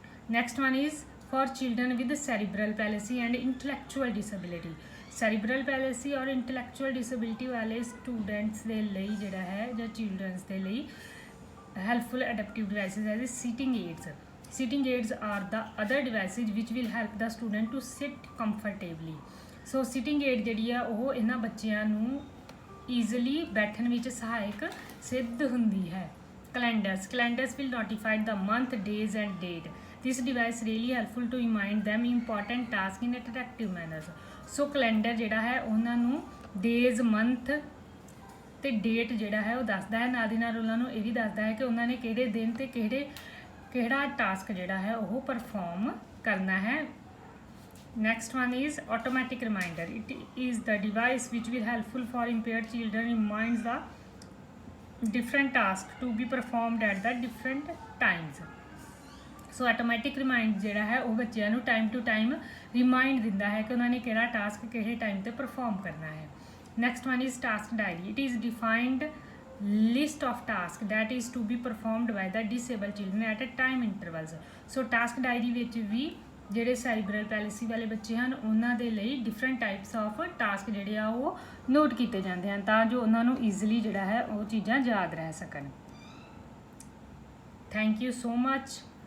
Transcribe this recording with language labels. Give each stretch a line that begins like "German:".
English: Next one is for children with cerebral palsy and intellectual disability.
Punjabi: ਸੈਰੀਬਰਲ palsy ਔਰ intellectual disability ਵਾਲੇ students ਦੇ ਲਈ ਜਿਹੜਾ ਹੈ ਜਾਂ ਚਿਲਡਰਨਸ ਦੇ ਲਈ ਹੈਲਪਫੁਲ ਅਡੈਪਟਿਵ ਡਿਵਾਈਸਿਸ ਹੈ seating AIDS.
English: Sitting aids are the other devices which will help the student to sit comfortably।
Punjabi: So sitting aid ਜਿਹੜੀ ਆ ਉਹ ਇਹਨਾਂ ਬੱਚਿਆਂ ਨੂੰ easily ਬੈਠਣ ਵਿੱਚ ਸਹਾਇਕ ਸਿੱਧ ਹੁੰਦੀ ਹੈ।
English: Calendars will notify the month, days and date। This device really helpful to remind them important task in attractive manners।
Punjabi: So calendar ਜਿਹੜਾ ਹੈ ਉਹਨਾਂ ਨੂੰ days, month ਤੇ date ਜਿਹੜਾ ਹੈ ਉਹ ਦੱਸਦਾ ਹੈ, ਨਾਲ ਦੀ ਨਾਲ ਉਹਨਾਂ ਨੂੰ ਇਹ ਵੀ ਦੱਸਦਾ ਹੈ ਕਿ ਉਹਨਾਂ ਨੇ ਕਿਹੜੇ ਦਿਨ ਤੇ ਕਿਹੜਾ ਟਾਸਕ ਜਿਹੜਾ ਹੈ ਉਹ ਪਰਫਾਰਮ ਕਰਨਾ ਹੈ।
English: Next one is automatic reminder. It is the device which will helpful for impaired children reminds the different task to be performed at the different times।
Punjabi: So automatic remind ਜਿਹੜਾ ਹੈ ਉਹ ਬੱਚਿਆਂ ਨੂੰ ਟਾਈਮ ਟੂ ਟਾਈਮ ਰਿਮਾਈਂਡ ਦਿੰਦਾ ਹੈ ਕਿ ਉਹਨਾਂ ਨੇ ਕਿਹੜਾ ਟਾਸਕ ਕਿਹੜੇ ਟਾਈਮ 'ਤੇ ਪਰਫਾਰਮ ਕਰਨਾ ਹੈ।
English: Next one is task diary. It is defined list of tasks that is to be performed by the disabled children at a time intervals।
Punjabi: So task diary ਵਿੱਚ ਵੀ ਜਿਹੜੇ ਸੈਰੀਬਰਲ ਪੈਲਸੀ ਵਾਲੇ ਬੱਚੇ ਹਨ ਉਹਨਾਂ ਦੇ ਲਈ ਡਿਫਰੈਂਟ ਟਾਈਪਸ ਆਫ ਟਾਸਕ ਜਿਹੜੇ ਆ ਉਹ ਨੋਟ ਕੀਤੇ ਜਾਂਦੇ ਹਨ ਤਾਂ ਜੋ ਉਹਨਾਂ ਨੂੰ ਈਜ਼ੀਲੀ ਜਿਹੜਾ ਹੈ ਉਹ ਚੀਜ਼ਾਂ ਯਾਦ ਰਹਿ ਸਕਣ।
English: Thank you so much.